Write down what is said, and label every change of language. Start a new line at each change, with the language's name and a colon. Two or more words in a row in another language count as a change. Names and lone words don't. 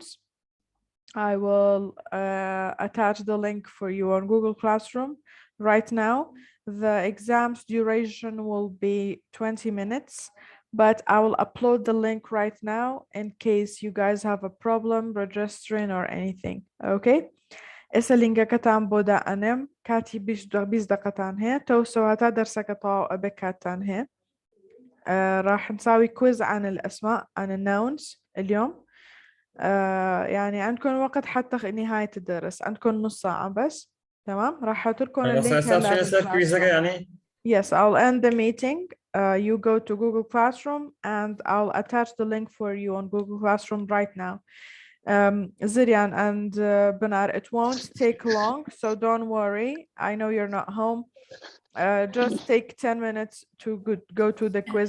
English: I will attach the link for you on Google Classroom right now. The exam's duration will be 20 minutes, but I will upload the link right now in case you guys have a problem registering or anything. Okay.
Central Kurdish: اسلینگە کەتان بۆ دائەنێم کاتی 20 دقەتان هەیە تەوسەواتە دەرسەکە تەواو ئەبێ کاتتان هەیە.
Arabic: راح نساوي كويز عن الأسماء عن الناونز اليوم. يعني عندكم وقت حتى نهاية الدرس، عندكم نص ساعة بس. تمام، راح أحط لكم اللينك.
English: Yes, I'll end the meeting. You go to Google Classroom and I'll attach the link for you on Google Classroom right now. Zirian and Benar, it won't take long, so don't worry. I know you're not home. Just take 10 minutes to go to the quiz.